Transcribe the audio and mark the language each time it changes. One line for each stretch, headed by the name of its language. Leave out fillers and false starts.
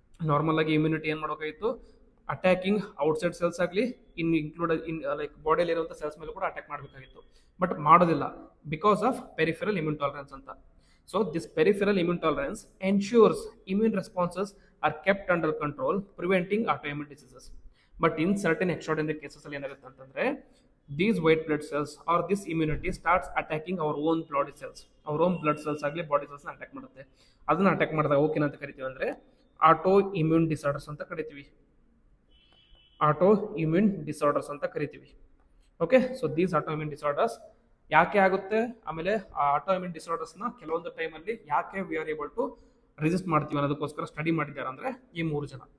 Kannada: Normal ಆಗಿ immunity ಏನ್ ಮಾಡಬೇಕಾಗಿತ್ತು, ಅಟ್ಯಾಕಿಂಗ್ ಔಟ್ಸೈಡ್ ಸೆಲ್ಸ್ ಆಗಲಿ ಇನ್ಕ್ಲೂಡೆಡ್ ಇನ್ ಲೈಕ್ ಬಾಡಿಯಲ್ಲಿ ಇರುವಂತಹ ಸೆಲ್ಸ್ ಮೇಲೆ ಕೂಡ ಅಟ್ಯಾಕ್ ಮಾಡಬೇಕಾಗಿತ್ತು, ಬಟ್ ಮಾಡೋದಿಲ್ಲ because of peripheral immune tolerance ಅಂತ.
English: So this peripheral immune tolerance ensures immune responses are kept under control, preventing autoimmune diseases. But in certain extraordinary cases
Kannada: ಅಲ್ಲಿ ಏನಾಗುತ್ತೆ ಅಂತಂದ್ರೆ
English: these white blood cells or this immunity starts attacking our own blood cells, our own blood cells
Kannada: ಆಗಲಿ body cells ನ attack ಮಾಡುತ್ತೆ. ಅದನ್ನ attack ಮಾಡಿದಾಗ okay ಅಂತ ಕರಿತೀವಿ ಅಂದ್ರೆ ಆಟೋ ಇಮ್ಯೂನ್ ಡಿಸಾರ್ಡರ್ಸ್ ಅಂತ ಕರಿತೀವಿ. ಆಟೋ ಇಮ್ಯೂನ್ ಡಿಸಾರ್ಡರ್ಸ್ ಅಂತ ಕರಿತೀವಿ. Okay, so these auto immune disorders ಯಾಕೆ ಆಗುತ್ತೆ, ಆಮೇಲೆ ಆ ಆಟೋ ಇಮ್ಯೂನ್ ಡಿಸಾರ್ಡರ್ಸ್ ನ ಕೆಲವೊಂದು ಟೈಮ್ ಅಲ್ಲಿ ಯಾಕೆ
English: we are able to resist
Kannada: ಮಾಡ್ತೀವಿ ಅನ್ನೋದಕ್ಕೋಸ್ಕರ ಸ್ಟಡಿ ಮಾಡಿದ್ದಾರೆ ಅಂದ್ರೆ ಈ 3 ಜನ.